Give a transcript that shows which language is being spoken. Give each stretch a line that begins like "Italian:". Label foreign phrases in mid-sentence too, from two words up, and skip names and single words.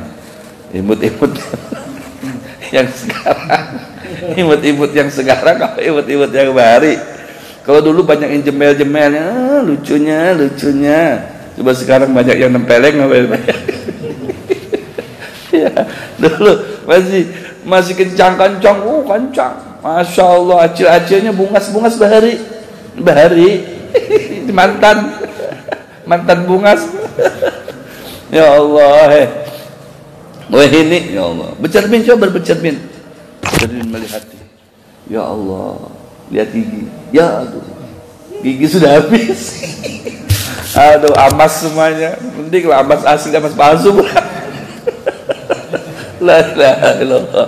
Indonesian: Imut-imut yang sekarang, imut-imut yang sekarang, apa imut-imut yang bahari? Kalau dulu banyak yang jemel-jemelnya, lucunya. Coba sekarang banyak yang nempeleng, ya, dulu masih kencang, kencang.
Arabic: Masya Allah,
Banjar: acil-acilnya bungas bahari, mantan bungas.
Arabic: Ya Allah,
Indonesian: wah ini,
Arabic: ya Allah,
Indonesian: bercermin, coba bercermin, melihat,
Arabic: ya Allah,
Indonesian: lihat gigi, ya aduh, gigi sudah habis, aduh, amas semuanya, mending lah amas asli, amas palsu,
Arabic: la ilaha illallah.